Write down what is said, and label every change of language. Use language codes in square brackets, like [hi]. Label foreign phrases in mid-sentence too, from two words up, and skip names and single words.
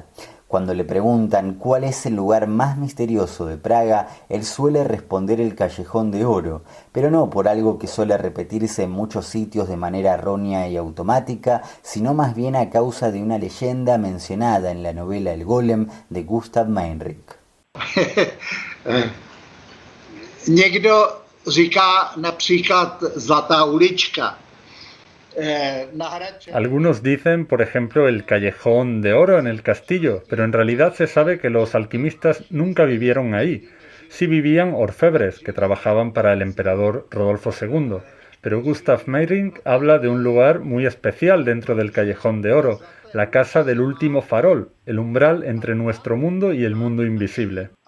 [es] Cuando le preguntan cuál es el lugar más misterioso de Praga, él suele responder el Callejón de Oro, pero no por algo que suele repetirse en muchos sitios de manera errónea y automática, sino más bien a causa de una leyenda mencionada en la novela El Golem de Gustav Meyrink. [cs] Někdo říká například Zlatá ulička. [es] Algunos dicen, por ejemplo, el callejón de oro en el castillo, pero en realidad se sabe que los alquimistas nunca vivieron ahí. Sí vivían orfebres que trabajaban para el emperador Rodolfo II, pero Gustav Meyrink habla de un lugar muy especial dentro del callejón de oro, la casa del último farol, el umbral entre nuestro mundo y el mundo invisible.